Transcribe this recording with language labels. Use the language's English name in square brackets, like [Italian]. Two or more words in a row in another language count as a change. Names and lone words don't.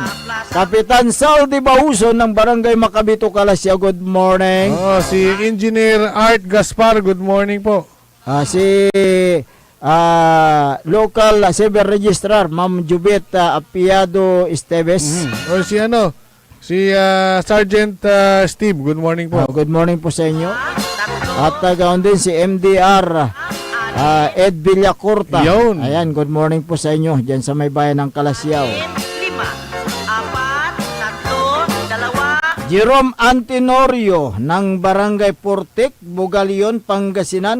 [Filipino] Kapitan Saldi Bauson ng Barangay Macabito, Kalasya. [English] Good morning. [Filipino] Si Engineer Art Gaspar. [English] Good morning [Filipino] po. Si local civil registrar Ma'am Jubet Apiado Esteves. Si Sergeant Steve. [English] Good morning [Filipino] po. [English] Good morning [Filipino] po sa inyo. At gawin din si MDR Ed Villacorta. Yun. Ayan, [English] good morning [Filipino] po sa inyo dyan sa may bayan ng Kalasyaw. 5, 4, 3, 2, 1. Jerome Antinorio ng Barangay Portik, Bugalion, Pangasinan.